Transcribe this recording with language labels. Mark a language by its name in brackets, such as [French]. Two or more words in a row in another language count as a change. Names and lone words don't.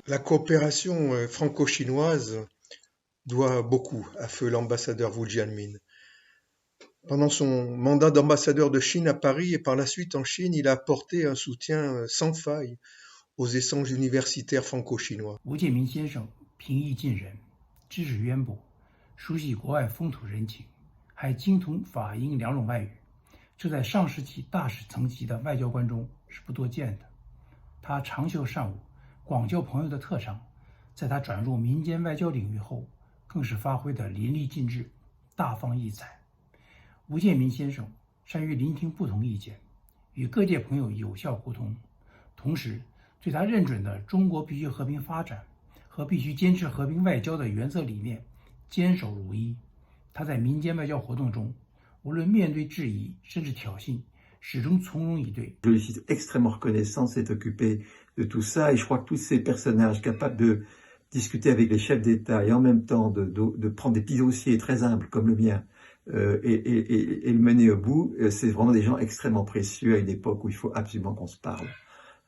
[French] La coopération franco-chinoise doit beaucoup à feu l'ambassadeur Wu Jianmin. Pendant son mandat d'ambassadeur de Chine à Paris et par la suite en Chine, il a apporté un soutien sans faille aux échanges universitaires franco-chinois. [Chinese] Wu Jianmin 先生平易近人，知识渊博，熟悉国外风土人情，还精通法英两种外语，这在上世纪大使层级的外交官中是不多见的。他长袖善舞、广交朋友的特长，在他转入民间外交领域后，更是发挥得淋漓尽致，大放异彩。吴建民先生善于聆听不同意见，与各界朋友有效沟通，同时对他认准的中国必须和平发展和必须坚持和平外交的原则理念坚守如一。他在民间外交活动中，无论面对质疑甚至挑衅，始终从容以对。 [French] Je lui suis extrêmement reconnaissant de s'être occupé de tout ça, et je crois que tous ces personnages capables de discuter avec les chefs d'État et en même temps de prendre des petits dossiers très humbles comme le mien et le mener au bout, c'est vraiment des gens extrêmement précieux à une époque où il faut absolument qu'on se parle.